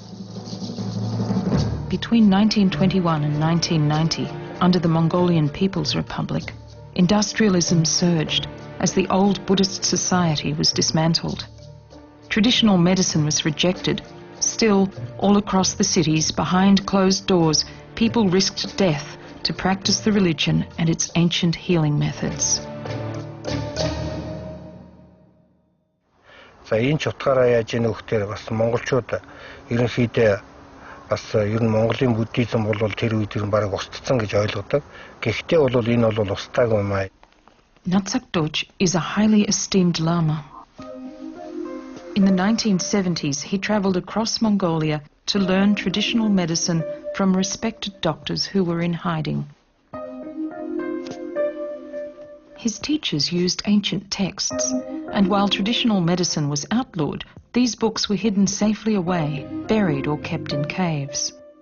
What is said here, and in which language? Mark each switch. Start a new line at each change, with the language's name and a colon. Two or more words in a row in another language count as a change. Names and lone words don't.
English: Between 1921 and 1990, under the Mongolian People's Republic, industrialism surged as the old Buddhist society was dismantled. Traditional medicine was rejected. Still, all across the cities, behind closed doors, people risked death to practice the religion and its ancient healing methods.
Mongolian: За энэ ч утгаараа яаж ийн хөхтөр бас монголчууд ерөнхийдөө бас ер нь Монголын буддизм бол тэр үед ер нь бараг устцсан гэж ойлгодог. Гэхдээ бол энэ бол устаагүй юм аа.
English: Natsakdoj is a highly esteemed lama. In the 1970s, he travelled across Mongolia to learn traditional medicine from respected doctors who were in hiding. His teachers used ancient texts, and while traditional medicine was outlawed, these books were hidden safely away, buried or kept in caves.